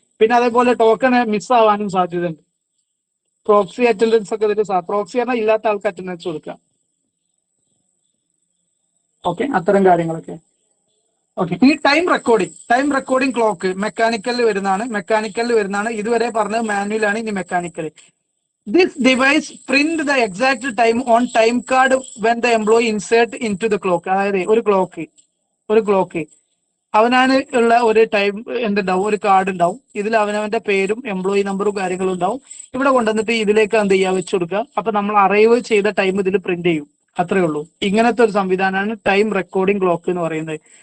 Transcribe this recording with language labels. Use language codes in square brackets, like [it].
[ml] പിന്നെ അതേപോലെ token miss ആവാനും സാധ്യതയുണ്ട്. പ്രോക്സി അറ്റൻഡൻസ് ഒക്കെ ഇതിൽ പ്രോക്സി പറഞ്ഞാൽ ഇല്ലാത്ത ആൾക്ക് അറ്റൻഡൻസ് കൊടുക്കുക. ഓക്കെ, അത്തരം കാര്യങ്ങളൊക്കെ. ഓക്കെ, ഈ ടൈം റെക്കോർഡിംഗ് ക്ലോക്ക് മെക്കാനിക്കലിൽ വരുന്നതാണ്. ഇതുവരെ പറഞ്ഞത് മാനുവലാണ്, ഇനി mechanical. [en] This device print the exact time on time card when the employee insert into the clock. [ml] അതായത് ഒരു ക്ലോക്ക് അവനാണ് ഉള്ള ഒരു ടൈം എന്തുണ്ടാവും, ഒരു കാർഡ് ഉണ്ടാവും. ഇതിൽ അവനവന്റെ പേരും എംപ്ലോയി നമ്പറും കാര്യങ്ങളും ഉണ്ടാവും. ഇവിടെ കൊണ്ടുവന്നിട്ട് ഇതിലേക്ക് എന്ത് ചെയ്യുക, വെച്ചു കൊടുക്കുക. അപ്പൊ നമ്മൾ അറൈവ് ചെയ്ത ടൈം ഇതിൽ പ്രിന്റ് ചെയ്യും, അത്രേ ഉള്ളൂ. ഇങ്ങനത്തെ ഒരു സംവിധാനമാണ് ടൈം റെക്കോർഡിംഗ് ക്ലോക്ക് എന്ന് പറയുന്നത്.